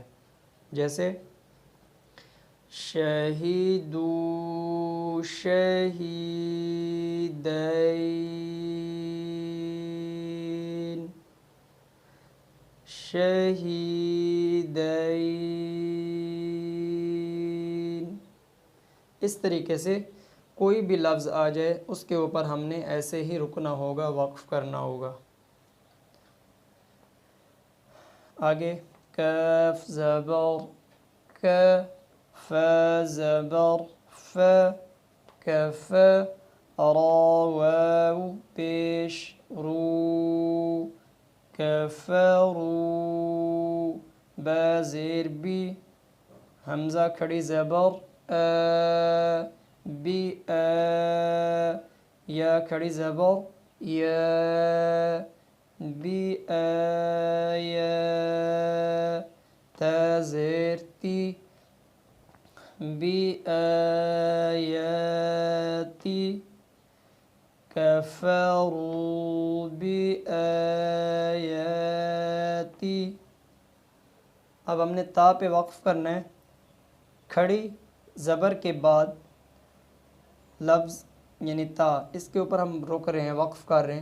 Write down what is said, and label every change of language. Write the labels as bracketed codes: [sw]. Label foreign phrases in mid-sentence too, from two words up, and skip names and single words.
[ur] جیسے شہیدو، شہیدین، شہیدین. اس طریقے سے کوئی بھی لفظ آ جائے اس کے اوپر ہم نے ایسے ہی رکنا ہوگا، وقف کرنا ہوگا. آگے کاف زبر ک، ف زبر ف، کف، را واو پیش رو، کفرو، با زیر بی، حمزہ کھڑی زبر بی، یا کھڑی زبر یا بی، یا، تا زیر تی، بی آیاتی، [ar] کفروا بآیاتی. [ur] اب ہم نے تا پہ وقف کرنا ہے. کھڑی زبر کے بعد لفظ یعنی تا، اس کے اوپر ہم رک رہے ہیں، وقف کر رہے ہیں.